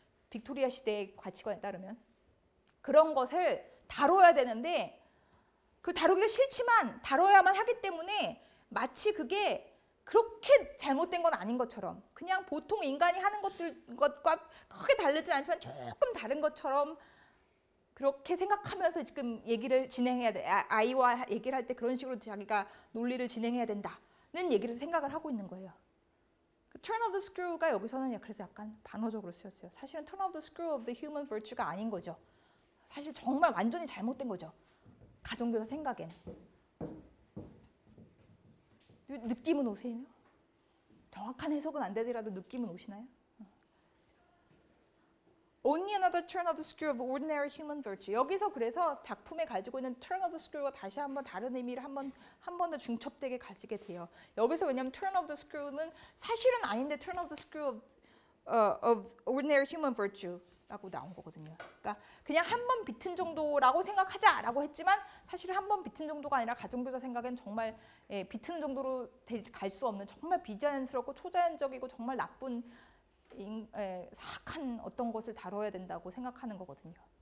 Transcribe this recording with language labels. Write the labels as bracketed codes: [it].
[ko] 빅토리아 시대의 가치관에 따르면 그런 것을 다뤄야 되는데 그 다루기가 싫지만 다뤄야만 하기 때문에 마치 그게 그렇게 잘못된 건 아닌 것처럼 그냥 보통 인간이 하는 것과 크게 다르지 않지만 조금 다른 것처럼 그렇게 생각하면서 지금 얘기를 진행해야 돼. 아이와 얘기를 할 때 그런 식으로 자기가 논리를 진행해야 된다는 얘기를 생각을 하고 있는 거예요. turn of the screw가 여기서는 그래서 약간 반어적으로 쓰였어요. 사실은 [en] turn of the screw of the human virtue가 [ko] 아닌 거죠. 사실 정말 완전히 잘못된 거죠. 가정교사 생각엔. 느낌은 오세요? 정확한 해석은 안 되더라도 느낌은 오시나요? [en] Only another turn of the screw of ordinary human virtue. [ko] 여기서 그래서 작품에 가지고 있는 turn of the screw가 다시 한번 다른 의미를 한 번 더 중첩되게 가지게 돼요. 여기서 왜냐하면 [en] turn of the screw는 [ko] 사실은 아닌데 [en] turn of the screw of ordinary human virtue라고 [ko] 나온 거거든요. 그러니까 그냥 한 번 비튼 정도라고 생각하자라고 했지만 사실 한 번 비튼 정도가 아니라 가정교사 생각엔 정말 비트는 정도로 갈 수 없는 정말 비자연스럽고 초자연적이고 정말 나쁜 사악한 어떤 것을 다뤄야 된다고 생각하는 거거든요.